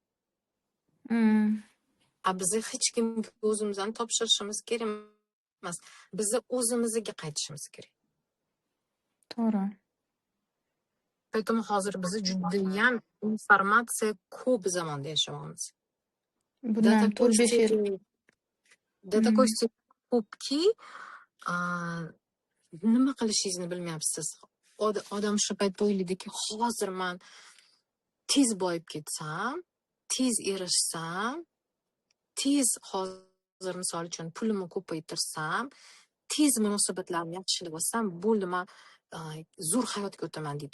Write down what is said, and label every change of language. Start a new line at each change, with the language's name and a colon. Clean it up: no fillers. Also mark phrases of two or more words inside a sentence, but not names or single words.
Uzbek: Biz hech kimga o'zimizni topshirishimiz kerak emas. Biz o'zimizga qaytishimiz kerak. To'g'ri. Поэтому hozir biz judayam informatsiya ko'p zamonda yashayapmiz. Bundan 4-5 yil.
Russian: До такой степени
Uzbek: ko'pki, nima qilishingizni bilmayapsiz. Odam shu paytda o'ylaydiki, hozir men tez boyib ketsam, tez erishsam, tez hozir misol uchun pulimni ko'paytirsam, tez munosabatlarni yaxshilab olsam, bo'ldi, men zo'r hayotga o'taman deydi.